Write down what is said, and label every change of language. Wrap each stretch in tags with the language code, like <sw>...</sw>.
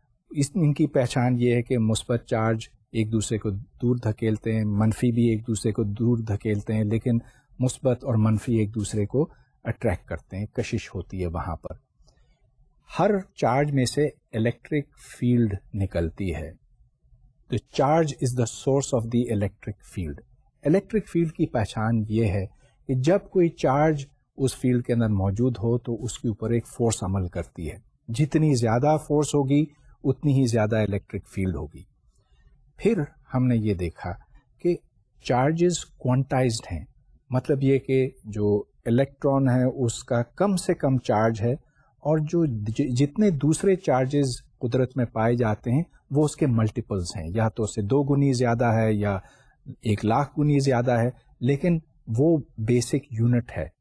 <ur>ان کی پہچان یہ ہے کہ مثبت چارج ایک دوسرے کو دور دھکیلتے ہیں, منفی بھی ایک دوسرے کو دور دھکیلتے ہیں, لیکن مثبت اور منفی ایک دوسرے کو اٹریکٹ کرتے ہیں, کشش ہوتی ہے وہاں پر. ہر چارج میں سے الیکٹرک فیلڈ نکلتی ہے.</ur> <en>The charge is the source of the electric field.</en> <ur>Electric field کی پہچان یہ ہے کہ جب کوئی چارج اس فیلڈ کے اندر موجود ہو تو اس کے اوپر ایک فورس عمل کرتی ہے. جتنی زیادہ فورس ہوگی اتنی ہی زیادہ الیکٹرک فیلڈ ہوگی. پھر ہم نے یہ دیکھا کہ چارجز کوانٹائزڈ ہیں, مطلب یہ کہ جو الیکٹران ہے اس کا کم سے کم چارج ہے اور جو جتنے دوسرے چارجز قدرت میں پائے جاتے ہیں وہ اس کے ملٹیپلز ہیں, یا تو اس سے 2 گنی زیادہ ہے یا 1,00,000 گنی زیادہ ہے, لیکن وہ بیسک یونٹ ہے.</ur>